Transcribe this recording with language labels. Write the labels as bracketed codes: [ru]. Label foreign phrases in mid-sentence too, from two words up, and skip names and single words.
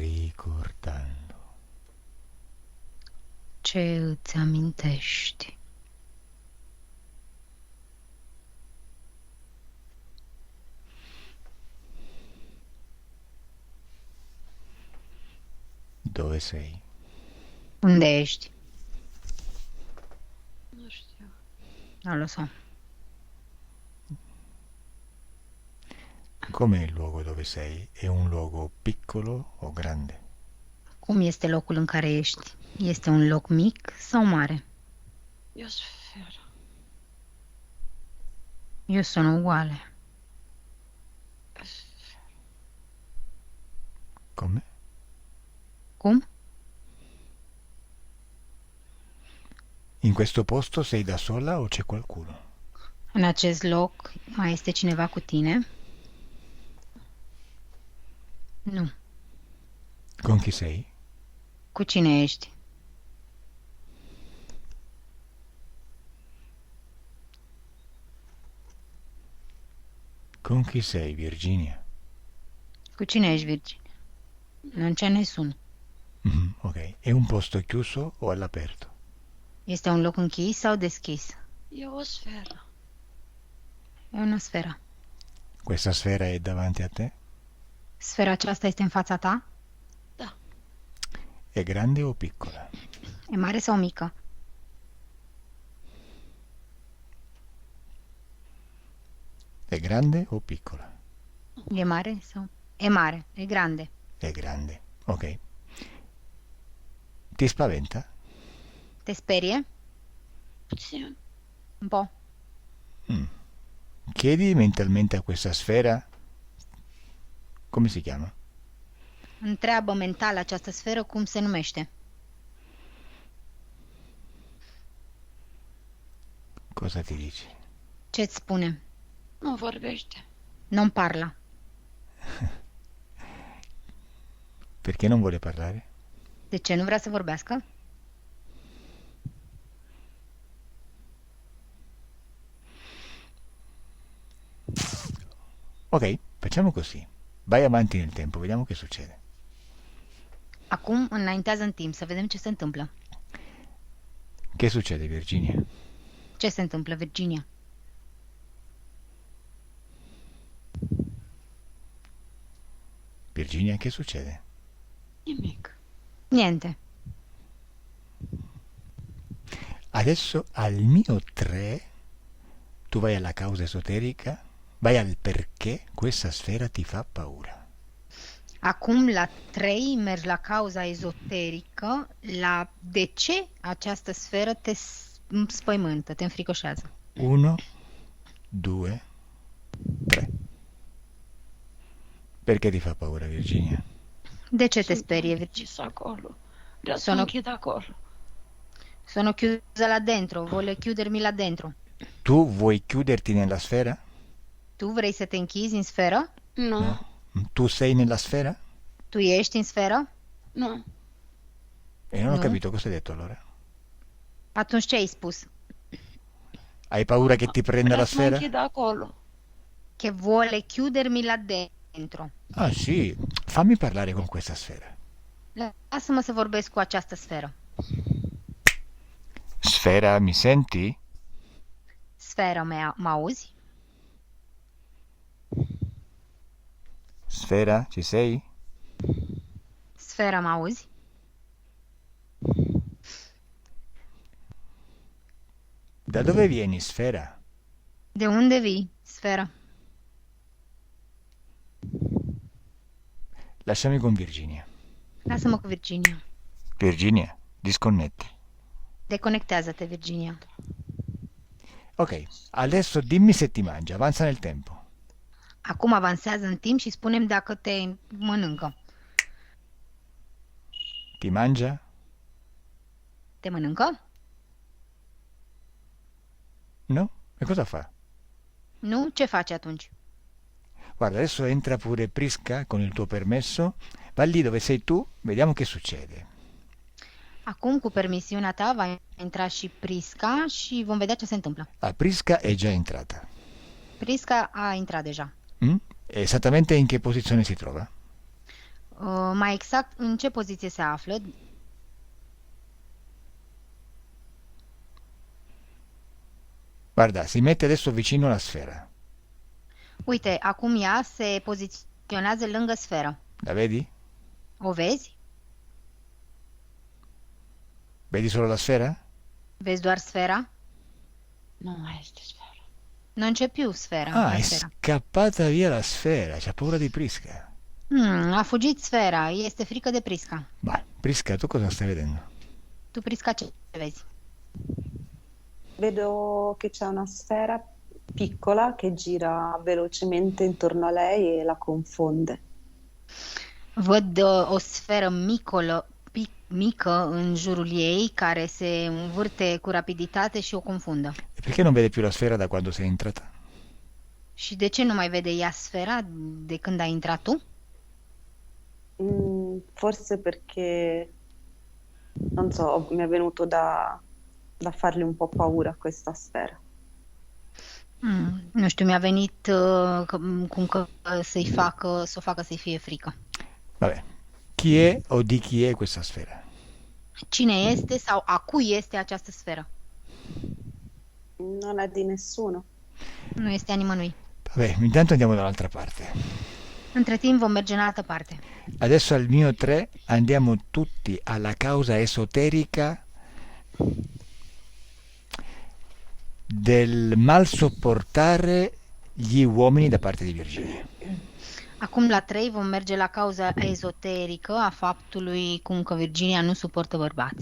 [it] ricordando? [ro] Ce îți amintești? [it] Dove sei? [ro] Unde ești? Nu știu. [it] Non lo so. Com'è il luogo dove sei? È un luogo piccolo o grande? [ro] Cum este locul în care ești? Este un loc mic sau mare? E o sferă. [it] Io sono uguale. [ro] E o sferă. [it] Come? [ro] Cum? [it] In questo posto sei da sola o c'è qualcuno? [ro] În acest loc mai este cineva cu tine? Nu. [it] Con chi sei? [ro] Cu cine ești? [it] Con chi sei, Virginia? [ro] Cu cine ești, [it] Virginia? Non c'è nessuno. Ok. È un posto chiuso o all'aperto? [ro] Este un loc închis sau deschis? E o sferă. [it] E una sferă. Questa sfera è davanti a te? [ro] Sfera aceasta este în fața ta? Da. [it] È grande o piccola? [ro] E mare sau mică? [it] È grande o piccola? [ro] E mare sau? E mare, [it] e grande. È grande. Ok. Ti spaventa? [ro] Te sperie? Puțin. [it] Un po'. Chiedi mentalmente a questa sfera come si chiama? [ro] Întreabă mental această sferă cum se numește. [it] Cosa ti dici? [ro] Ce-ți spune? Nu vorbește. [it] Non parla. Perché non vuole parlare? [ro] De ce nu vrea să vorbească? [it] Ok, facciamo così. Vai avanti nel tempo, vediamo che succede. [ro] Acum înaintează în timp, să vedem ce se întâmplă. [it] Che succede, Virginia? [ro] Ce se întâmplă, Virginia? [it] Virginia, che succede? [ro] Nimic. [it] Niente. Adesso al mio 3 tu vai alla causa esoterica, vai al perché questa sfera ti fa paura. [ro] Acum, la 3, mergi la cauza ezoterică, la de ce această sferă te spăimântă, te înfricoșează. 1, 2, 3. [it] Perché ti fa paura, Virginia? [ro] De ce te sperie, Virginia? Cis acolo. Vreau să [it] Sono- [ro] mă închid acolo. [it] Sono chiusa là dentro, vuole chiudermi là dentro. Tu vuoi chiuderti nella sfera? [ro] Tu vrei să te închizi în sferă? Nu. [it] No. Tu sei nella sfera? [ro] Tu ești în sferă? Nu. [it] E non ho No. capito cosa hai detto allora. [ro] Atunci ce ai spus? [it] Hai paura che ti prenda [ro] Vreau [it] la [ro] să mă [it] sfera? [ro] închid acolo. [it] Che vuole chiudermi là dentro. Ah sì, fammi parlare con questa sfera. [ro] Lasă-mă să vorbesc cu această sferă. [it] Sfera, mi senti? [ro] Sferă, mă auzi? [it] Sfera, ci sei? [ro] Sferă, mă auzi? [it] Da dove vieni, Sfera? [ro] De unde vii, sferă? [it] Lasciami con Virginia. [ro] Lasă-mă cu Virginia. [it] Virginia, disconnetti. [ro] Deconectează-te, Virginia. [it] Ok, adesso dimmi se ti mangia, avanza nel tempo. [ro] Acum avansează în timp și spunem dacă te mănâncă. [it] Ti mangia? [ro] Te mănâncă? [it] No? E cosa fa? [ro] Nu? Ce faci atunci? [it] Guarda, adesso entra pure Prisca con il tuo permesso. Va lì dove sei tu, vediamo che succede. [ro] Acum, cu permisiunea ta, va intra și Prisca și vom vedea ce se întâmplă. [it] Ah, Prisca è già entrata. [ro] Prisca a intrat deja. Mm? [it] Esattamente in che posizione si trova? [ro] Mai exact, în ce poziție se află? [it] Guarda, si mette adesso vicino alla sfera. [ro] Uite, acum ea se poziționează lângă sferă. [it] La vedi? [ro] O vezi? [it] Vedi solo la sfera? [ro] Vezi doar sfera? Nu mai este sferă. [it] Non c'è più sfera. Ah, la è sfera. scappata via la sfera, c'ha paura di Prisca. [ro] A fugit sfera, este frică de Prisca. [it] Ma, Prisca, tu cosa stai vedendo? [ro] Tu, Prisca, ce vezi? [it] Vedo che c'è una sfera piccola che gira velocemente intorno a lei e la confonde. [ro] Văd o sferă mică în jurul ei care se învârte cu rapiditate și o confundă. [it] E perché non vede più la sfera da quando sei entrata? [ro] Și de ce nu mai vede ea sfera de când ai intrat tu? [it] Forse perché, non so, mi è venuto da fargli un po' paura questa sfera. [ro] Nu știu, mi-a venit cum că să o facă să-i fie frică. [it] Vabbè, chi è o di chi è questa sfera? [ro] Cine este sau a cui este această sferă? [it] Non è di nessuno. [ro] Nu este a nimănui. [it] Vabbè, intanto andiamo dall'altra parte. [ro] Între timp vom merge în altă parte. [it] Adesso al mio 3 andiamo tutti alla causa esoterica del mal sopportare gli uomini da parte di Virginia. [ro] Acum la 3 vom merge la cauza ezoterică a faptului cum că Virginia nu suportă bărbați.